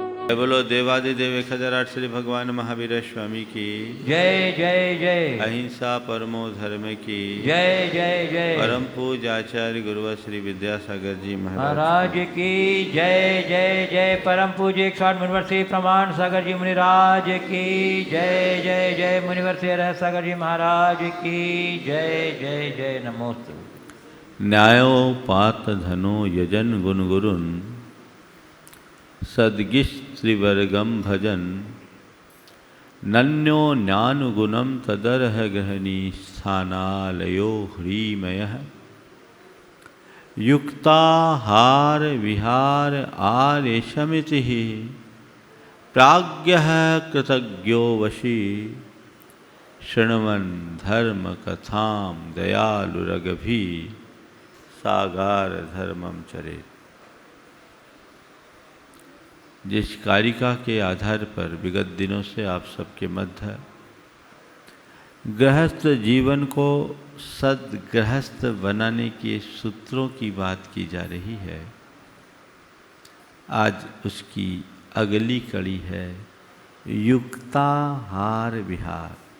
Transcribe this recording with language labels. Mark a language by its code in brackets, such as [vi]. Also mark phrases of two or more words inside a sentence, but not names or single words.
[hi] बोलो देवादिदेव 1008 श्री भगवान महावीर स्वामी की जय जय जय। अहिंसा परमो धर्म की जय जय जय। परम पूज्य आचार्य गुरुवर श्री विद्यासागर जी महाराज की जय जय जय। परम पूज्य 108 मुनिवर श्री प्रमाण सागर जी मुनिराज की जय जय जय। मुनिवर श्री रह सागर जी महाराज की जय जय जय। नमोस्तु। [sa] न्यायोपात धनो यजन गुण गुरुन सद्गिस्त्रिवर्गम भजन नन्यो ज्ञानुगुणम तदर्ह गहनी स्थानालयो ह्रीमयः युक्ताहार विहार आर्यशमिति प्राज्ञः कृतज्ञो वशी शृण्वन् धर्म कथां दयालुरगभि सागार धर्मम चरेत्। [hi] जिस कारिका के आधार पर विगत दिनों से आप सबके मध्य गृहस्थ जीवन को सद्गृहस्थ बनाने के सूत्रों की बात की जा रही है, आज उसकी अगली कड़ी है [sa] युक्ताहार विहार।